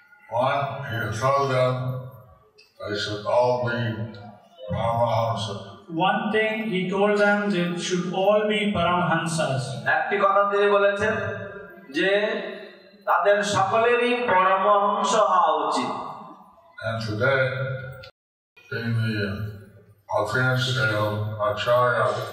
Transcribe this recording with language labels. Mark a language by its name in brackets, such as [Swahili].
[English] one, he told them they should all be Paramahamsa. One thing he told them, they should all be Paramhansas. [Bangla] একটি কথা তিনি বলেছেন যে তাদের সকলেরই পরমহংস হওয়া উচিত। [English] And today, being the appearance day of Acharya